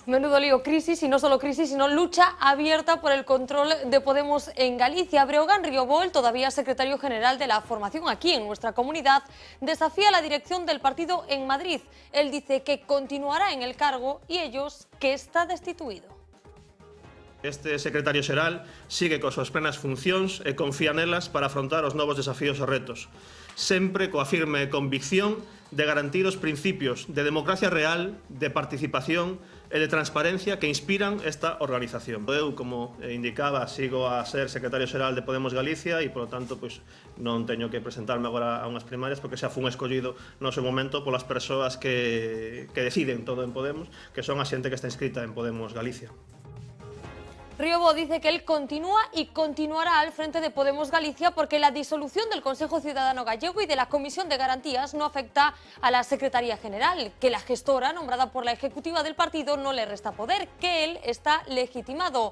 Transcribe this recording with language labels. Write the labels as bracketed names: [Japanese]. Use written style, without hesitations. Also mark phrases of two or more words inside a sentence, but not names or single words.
[Spanish] Menudo lío, crisis, y no solo crisis, sino lucha abierta por el control de Podemos en Galicia. Breogán Riobó, todavía secretario general de la formación aquí en nuestra comunidad, desafía la dirección del partido en Madrid. Él dice que continuará en el cargo y ellos que está destituido. [Galician] Este secretario xeral sigue con súas plenas funcións e confía nelas para afrontar os novos desafíos e retos, sempre coa firme convicción de garantir os principios de democracia real, de participación e de transparencia que inspiran esta organización. Eu, como indicaba, sigo a ser secretario xeral de Podemos Galicia e, polo tanto, pois, non teño que presentarme agora a unhas primarias porque xa fun escollido no seu momento polas persoas que deciden todo en Podemos, que son a xente que está inscrita en Podemos Galicia. [Spanish] Riobó dice que él continúa y continuará al frente de Podemos Galicia porque la disolución del Consejo Ciudadano Gallego y de la Comisión de Garantías no afecta a la Secretaría General, que la gestora nombrada por la ejecutiva del partido no le resta poder, que él está legitimado.